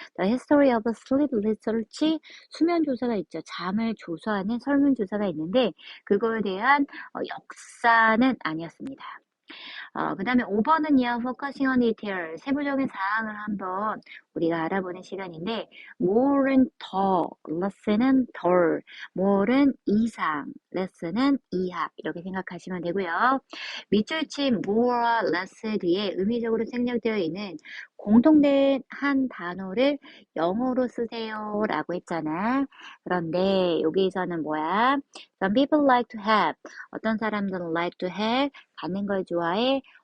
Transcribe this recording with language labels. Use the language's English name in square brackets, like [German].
[English] The history of sleep research [Korean] 수면 조사가 있죠. 잠을 조사하는 설문 조사가 있는데 그거에 대한 역사는 아니었습니다. 그 다음에 5번은요, [English] focusing on detail, [Korean] 세부적인 사항을 한번 우리가 알아보는 시간인데, more은 더, less는 덜, more은 이상, less는 이하, 이렇게 생각하시면 되고요. 밑줄 친 more와 less 뒤에 의미적으로 생략되어 있는 공통된 한 단어를 영어로 쓰세요 라고 했잖아. 그런데 여기서는 뭐야? [English] Some people like to have, [Korean] 어떤 사람들은 [English] like to have, [Korean] 갖는 걸 좋아해.